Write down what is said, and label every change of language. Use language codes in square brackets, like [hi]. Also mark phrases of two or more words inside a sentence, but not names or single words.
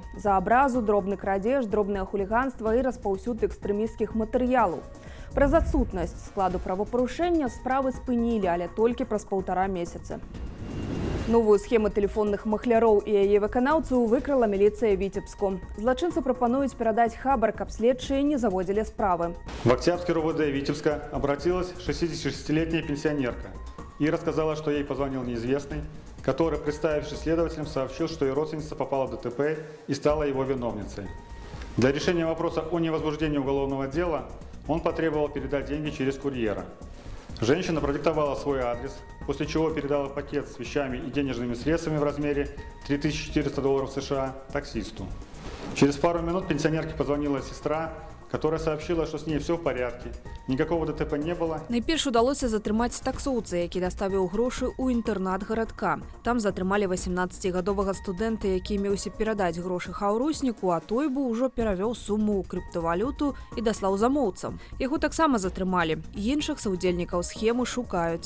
[be] За абразу, дробны крадзеж, дробнае хуліганства і распаўсюд экстрэмісцкіх матэрыялаў. Праз адсутнасць складу правапарушэння справы спынілі, але толькі праз 1,5 месяца. Новую схему тэлефонных махляроў і яе выканаўцаў выкрала міліцыя Віцебску. Злачынцы прапануюць перадаць хабар, каб следчыя не заводзілі справы. [ru] В Октябрьский РОВД Витебска обратилась 66-летняя пенсионерка и рассказала, что ей позвонил неизвестный, который, представившись следователем, сообщил, что ее родственница попала в ДТП и стала его виновницей. Для решения вопроса о невозбуждении уголовного дела он потребовал передать деньги через курьера. Женщина продиктовала свой адрес, после чего передала пакет с вещами и денежными средствами в размере $3400 США таксисту. Через пару минут пенсионерке позвонила сестра, которая сообщила, что с ней все в порядке, никакого ДТП не было. [be] Найперш удалося затрымаць таксоўца, які даставіў грошы ў інтэрнат гарадка. Там затрымалі 18-гадовага студэнта, які меўся перадаць грошы хаўрусніку, а той бы ўжо перавёў суму ў крыптавалюту і даслаў замоўцам. Яго таксама затрымалі. Іншых саўдзельнікаў схемы шукаюць.